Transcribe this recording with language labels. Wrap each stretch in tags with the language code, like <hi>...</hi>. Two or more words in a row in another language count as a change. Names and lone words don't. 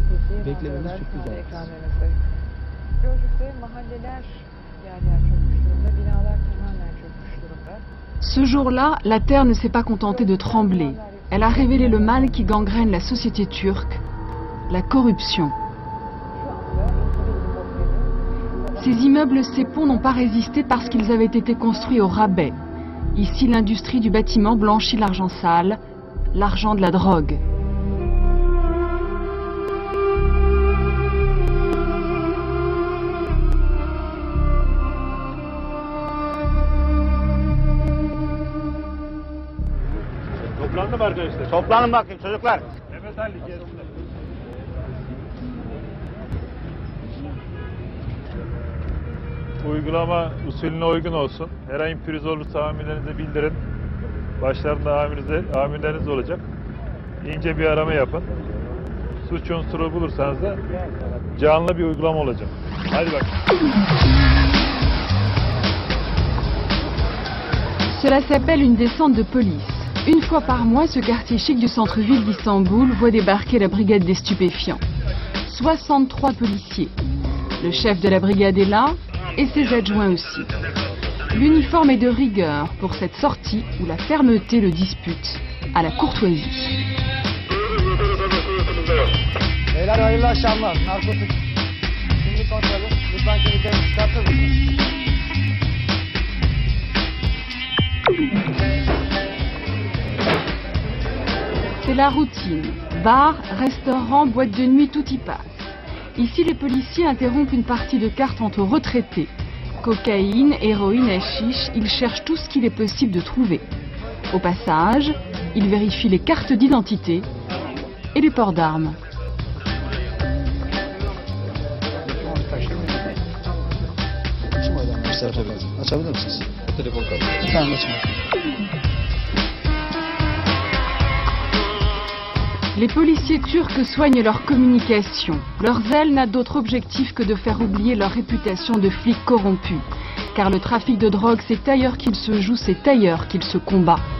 <tr>Beklememiz çok güzel. Ekranlarınızda. Gölcük'te mahalleler yer yer çökmüş durumda, binalar tamamen çökmüş durumda.</tr> <fr>Ce jour-là, la terre ne s'est pas contentée de trembler. Elle a révélé le mal qui gangrène la société turque, la corruption. Ces immeubles, ces ponts n'ont pas résisté parce qu'ils avaient été construits au rabais. Ici, l'industrie du bâtiment blanchit l'argent sale, l'argent de la drogue.</fr> <tr>Toplandı mı arkadaşlar? Toplanın bakayım çocuklar. Mehmet Ali gelsinler. Uygulama usulüne uygun olsun. Herhangi bir pürüz olursa amirlerinize bildirin. Başlarında amirleriniz olacak. İnce bir arama yapın. Suç unsuru bulursanız da canlı bir uygulama olacak. Hadi bak.</tr> <fr>Cela s'appelle une descente de police. Une fois par mois, ce quartier chic du centre-ville d'Istanbul voit débarquer la brigade des stupéfiants. 63 policiers. Le chef de la brigade est là, et ses adjoints aussi. L'uniforme est de rigueur pour cette sortie où la fermeté le dispute à la courtoisie.</fr> <tr>Beyler hayırlı akşamlar. Narkotik. Şimdi kontrolü. Lütfen kimliklerinizi çıkartır mısınız?</tr> <fr>C'est la routine. Bar, restaurant, boîte de nuit, tout y passe. Ici, les policiers interrompent une partie de cartes entre retraités. Cocaïne, héroïne, hashish, ils cherchent tout ce qu'il est possible de trouver. Au passage, ils vérifient les cartes d'identité et les ports d'armes.</fr> <tr>Açabilir misiniz? Telefon kaldı. Efendim açın.</tr> <fr>Les policiers turcs soignent leur communication. Leur zèle n'a d'autre objectif que de faire oublier leur réputation de flics corrompus. Car le trafic de drogue, c'est ailleurs qu'il se joue, c'est ailleurs qu'il se combat.</fr>